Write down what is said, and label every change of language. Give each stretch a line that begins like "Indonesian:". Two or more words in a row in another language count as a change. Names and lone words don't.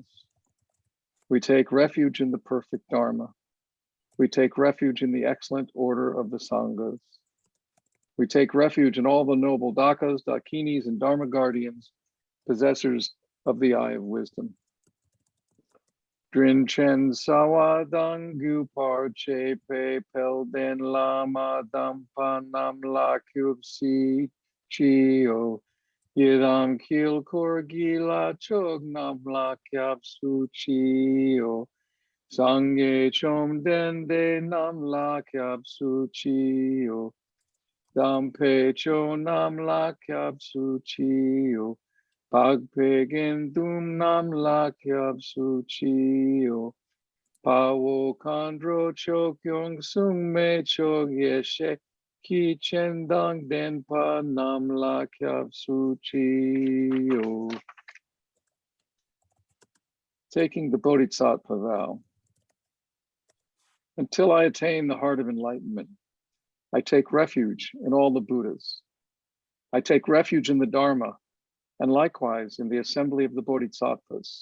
English: We take refuge in the perfect Dharma. We take refuge in the excellent order of the Sanghas. We take refuge in all the noble Dakas, Dakinis, and Dharma guardians, possessors of the eye of wisdom.
Tibetan: དྲིན་ཆེན་རྩ་བ་དང་བརྒྱུད་པར་བཅས་པའི་དཔལ་ལྡན་བླ་མ་དམ་པ་རྣམས་ལ་སྐྱབས་སུ་མཆིའོ. ཡི་དམ་དཀྱིལ་འཁོར་གྱི་ལྷ་ཚོགས་རྣམས་ལ་སྐྱབས་སུ་མཆིའོ. སངས་རྒྱས་བཅོམ་ལྡན་འདས་རྣམས་ལ་སྐྱབས་སུ་མཆིའོ. དམ་པའི་ཆོས་རྣམས་ལ་སྐྱབས་སུ་མཆིའོ. འཕགས་པའི་དགེ་འདུན་རྣམས་ལ་སྐྱབས་སུ་མཆིའོ. དཔའ་བོ་མཁའ་འགྲོ་ཆོས་སྐྱོང་སྲུང་མའི་ཚོགས་ཡེ་ཤེས. ཀྱི་སྤྱན་དང་ལྡན་པ་རྣམས་ལ་སྐྱབས་སུ་མཆིའོ.
English: Taking the Bodhisattva vow. Until I attain the heart of enlightenment, I take refuge in all the Buddhas. I take refuge in the Dharma, and likewise in the assembly of the Bodhisattvas.